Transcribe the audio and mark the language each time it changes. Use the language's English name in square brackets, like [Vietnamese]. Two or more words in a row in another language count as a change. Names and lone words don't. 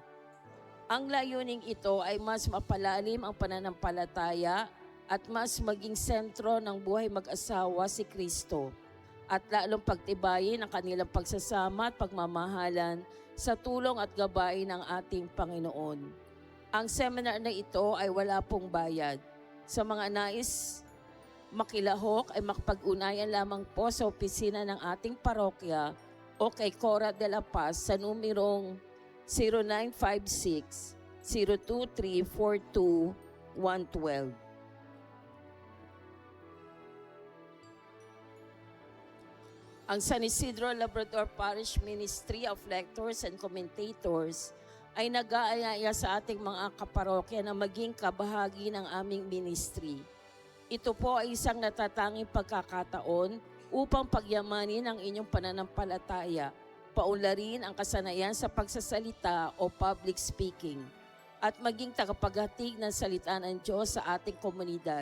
[Filipino] Ang layuning ito ay mas mapalalim ang pananampalataya at mas maging sentro ng buhay mag-asawa si Kristo at lalong pagtibayin ang kanilang pagsasama at pagmamahalan sa tulong at gabay ng ating Panginoon. Ang seminar na ito ay wala pong bayad. Sa mga nais makilahok ay makapag-unayan lamang po sa opisina ng ating parokya o kay Cora de la Paz sa numerong 0956-023-42-112. Ang San Isidro Labrador Parish Ministry of Lectors and Commentators ay nag-aayaya sa ating mga kaparokya na maging kabahagi ng aming ministry. Ito po ay isang natatanging pagkakataon upang pagyamanin ang inyong pananampalataya, paunlarin ang kasanayan sa pagsasalita o [English] public speaking, [Filipino] at maging tagapaghatid ng salita ng Diyos sa ating komunidad.